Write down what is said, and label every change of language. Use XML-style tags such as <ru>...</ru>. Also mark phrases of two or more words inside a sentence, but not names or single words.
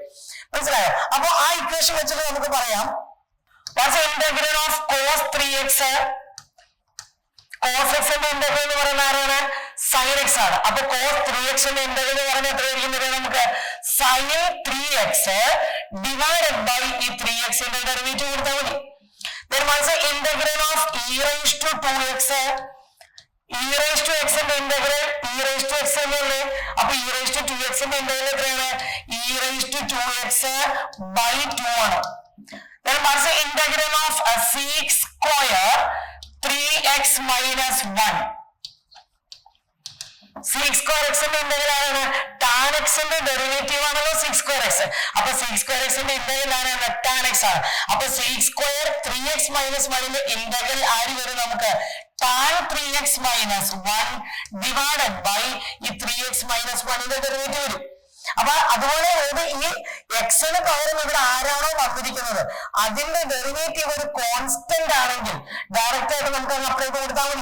<ml>മനസ്സിലായോ? അപ്പൊ ആ ഇക്വേഷൻ വെച്ചിട്ട് നമുക്ക് പറയാം</ml> <en>what's integral of cos 3x.</en> <ml>cos x ന്റെ ഇന്റഗ്രൽ എന്ന് പറയുന്ന ആരാണ്? sin x ആണ്. അപ്പൊ cos 3x ന്റെ ഇന്റഗ്രൽ എന്ന് പറഞ്ഞാൽ എത്രയായിരിക്കും? നമുക്ക് sin 3x</ml> <en>divided by</en> <ml>ഈ 3x ന്റെ ഡെറിവേറ്റീവ് കൊടുത്താൽ മതി.</ml> <en>then once integral of e raised to 2x e raised to x ന്റെ ഇന്റഗ്രൽ e raised to x എന്നല്ലേ?</en> <ml>അപ്പൊ e raised to 2x ന്റെ ഇന്റഗ്രൽ എത്രയാണ്?</ml> <en>e raised to 2x by 2 ആണ്. Then what's the integral of sec square 3x minus 1? sec square x</en> <ml>ന്റെ ഇന്റഗ്രൽ ആണ് tan x ന്റെ ഡെറിവേറ്റീവ് ആണല്ലോ</ml> <en>sec square x.</en> <ml>അപ്പൊ</ml> <en>sec square x</en> <ml>ന്റെ ഇന്റഗ്രൽ ആണ് tan x ആണ്. അപ്പൊ</ml> <en>sec square 3x minus 1</en> <ml>ന്റെ ഇന്റഗ്രൽ ആര് വരും നമുക്ക്</ml> <en>tan 3x minus 1 divided by</en> <ml>ഈ 3x minus 1 ന്റെ ഡെറിവേറ്റീവ് വരും. അപ്പൊ അതുപോലെ ഈ എക്സിന് പകരം ഇവിടെ ആരാണോ വന്നിരിക്കുന്നത് അതിന്റെ ഡെറിവേറ്റീവ് ഒരു കോൺസ്റ്റന്റ് ആണെങ്കിൽ ഡയറക്റ്റ് ആയിട്ട് നമുക്ക് അപ്ലൈ ചെയ്ത് കൊടുത്താൽ മതി.</ml>